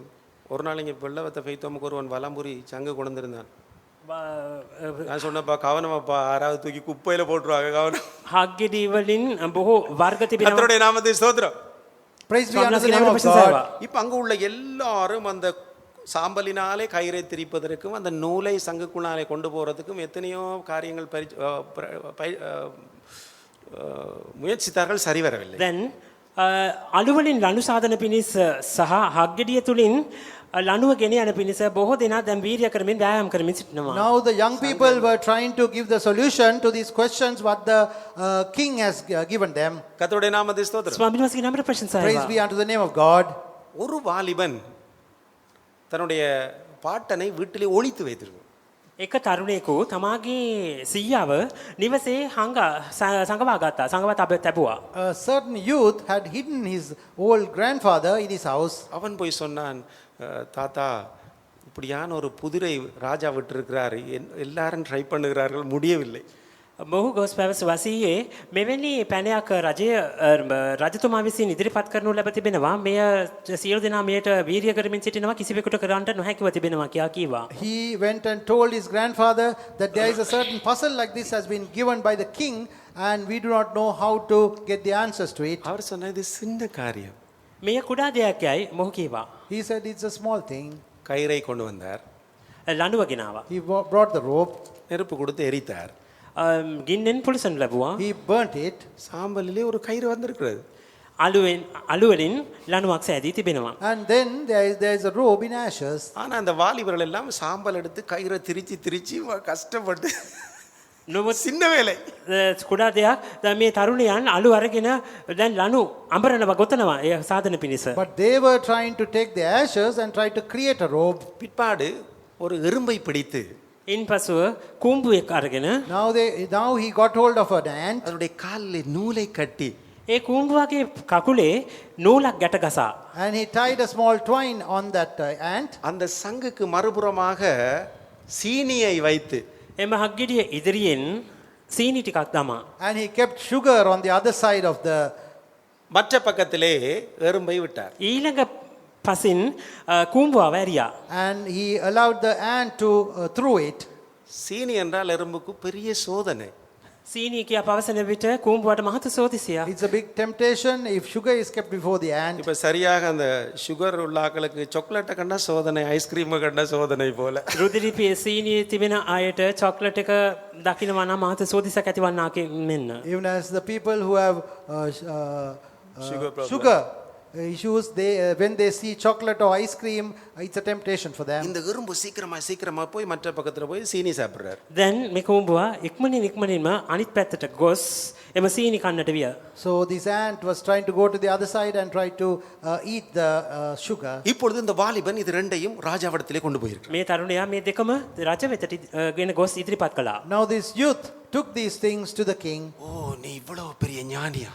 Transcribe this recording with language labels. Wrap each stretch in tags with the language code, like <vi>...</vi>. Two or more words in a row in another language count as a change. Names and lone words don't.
<ta>ஒரு நாள் இங்கே வெள்ளவத்தை பெய்தோமுக்கு ஒருவன் வலம்புரி சங்கு கொண்டிருந்தான். நான் சொன்னப்பா கவனமாப்பா, யாராவது தூக்கி குப்பையில போட்டுருவாங்க, கவனம்.</ta> <si>අග්ගෙඩිය වලින් බොහෝ වර්ග තිබෙනවා.</si> <ta>கர்த்தருடைய நாமத்துக்கு ஸ்தோத்திரம்.</ta> <en>Praise be unto the name of God.</en> <ta>இப்ப அங்க உள்ள எல்லாரும் அந்த சாம்பலினாலே கயிறை திரிப்பதற்கும் அந்த நூலை சங்குக்குள்ளாலே கொண்டு போறதுக்கும் எத்தனையோ காரியங்கள் முயற்சித்தார்கள், சரி வரவில்லை.</ta> <si>දැන් අලුවලින් ලනු සාධන පිණිස සහ හග්ගෙඩිය තුලින් ලනුව ගෙන යන පිණිස බොහෝ දෙනා දැන් වීර්ය කරමින් ව්‍යායාම කරමින් සිටිනවා.</si> <en>Now the young people were trying to give the solution to these questions what the king has given them.</en> <ta>கர்த்தருடைய நாமத்துக்கு ஸ்தோத்திரம்.</ta> <si>ස්වාමීන් වහන්සේගේ නාමයට ප්‍රශංසා</si> <en>Praise</en> <si>වේවා.</si> <en>be unto the name of God.</en> <ta>ஒரு வாலிபன் தன்னுடைய பாட்டனை வீட்டிலே ஒளித்து வைத்திருக்கும்.</ta> <si>එක තරුණයෙකු තමාගේ සීයාව නිවසේ සංගවා ගත්තා. සංගවා තැබුවා.</si> <en>A certain youth had hidden his old grandfather in his house.</en> <ta>அவன் போய் சொன்னான், தாத்தா இப்படியான ஒரு புதிரை ராஜா விட்டிருக்கிறார், எல்லாரும் ட்ரை பண்ணுகிறார்கள், முடியவில்லை.</ta> <si>මොහු ගොස් පැවසුවා සීයේ මෙවැනි පැනයක් රජතුමා විසින් ඉදිරිපත් කරනු ලැබ තිබෙනවා. මෙය සියලු දෙනා මෙයට වීර්ය කරමින් සිටිනවා, කිසිවෙකුට කරන්නට නොහැකිව තිබෙනවා කියා කීවා.</si> <en>He went and told his grandfather that there is a certain puzzle like this has been given by the king and we do not know how to get the answers to it.</en> <ta>அவர் சொன்னார், இது சின்ன காரியம்.</ta> <si>මෙය කුඩා දෙයක් යයි මොහු කීවා.</si> <en>He said it's a small thing.</en> <ta>கயிறை கொண்டு வந்தார்,</ta> <si>ලණුව ගෙනාවා.</si> <en>He brought the rope.</en> <ta>நெருப்பு கொடுத்து எரித்தார்.</ta> <si>ගින්නෙන් පුලිසන් ලැබුවා.</si> <en>He burnt it.</en> <ta>சாம்பலிலே ஒரு கயிறு வந்திருக்கிறது.</ta> <si>අලුවලින් ලණුවක් සෑදී තිබෙනවා.</si> <en>And then there is a robe in ashes.</en> <ta>ஆனா அந்த வாலிபர்கள் எல்லாம் சாம்பல் எடுத்து கயிறை திரிச்சு கஷ்டப்பட்டு சின்ன வேலை.</ta> <si>කුඩා දෙයක්. දැන් මේ තරුණයන් අලු අරගෙන දැන් ලණු අඹරනවා ගොතනවා ඒ සාධන පිණිස.</si> <en>But they were trying to take the ashes and try to create a robe.</en> <ta>பிற்பாடு ஒரு எறும்பை பிடித்து</ta> <si>ඉන්පසුව කුඹුවෙක් අරගෙන</si> <en>Now he got hold of an ant.</en> <ta>அதனுடைய காலில் நூலை கட்டி</ta> <si>ඒ කූඹුවගේ කකුලේ නූලක් ගැට ගසා.</si> <en>And he tied a small twine on that ant.</en> <ta>அந்த சங்குக்கு மறுபுறமாக சீனியை வைத்து</ta> <si>එම හක්ගෙඩිය ඉදිරියෙන් සීනි ටිකක් දමා.</si> <en>And he kept sugar on the other side of the.</en> <ta>மற்ற பக்கத்திலே எறும்பை விட்டார்.</ta> <si>ඊළඟ පසින් කූඹුව වැරියා.</si> <en>And he allowed the ant to throw it.</en> <ta>சீனி என்றால் எறும்புக்கு பெரிய சோதனை.</ta> <si>සීනී කියා පවසන විට කූඹුවට මහත සෝදිසිය.</si> <en>It's a big temptation if sugar is kept before the ant.</en> <ta>இப்ப சரியாக அந்த சுகர் உள்ளாக்களுக்கு சாக்லேட்டை கண்டா சோதனை, ஐஸ்கிரீமை கண்டா சோதனை போல.</ta> <si>රුධිරිපේ සීනී තිබෙන අයට චොක්ලට් එක දකිනවා නම් මහත සෝදිසක් ඇතිවන්නාක මෙන්න.</si> <en>Even as the people who have Sugar problem. sugar issues, they when they see chocolate or ice cream, it's a temptation for them.</en> <ta>இந்த எறும்பு சீக்கிரமா போய் மற்ற பக்கத்துல போய் சீனி சாப்பிடுறாரு.</ta> <si>දැන් මේ කූඹුව ඉක්මනින්ම අනිත් පැත්තට ගොස් එම සීනි කන්නට විය.</si> <en>So this ant was trying to go to the other side and try to eat the sugar.</en> <ta>இப்பொழுது இந்த வாலிபன் இது ரெண்டையும் ராஜாவிடத்திலே கொண்டு போயிருக்கார்.</ta> <si>මේ තරුණයා මේ දෙකම රජ වෙතට ගෙන ගොස් ඉදිරිපත් කළා.</si> <en>Now this youth took these things to the king.</en> <ta>ஓ, நீ இவ்வளவு பெரிய ஞானியா?</ta>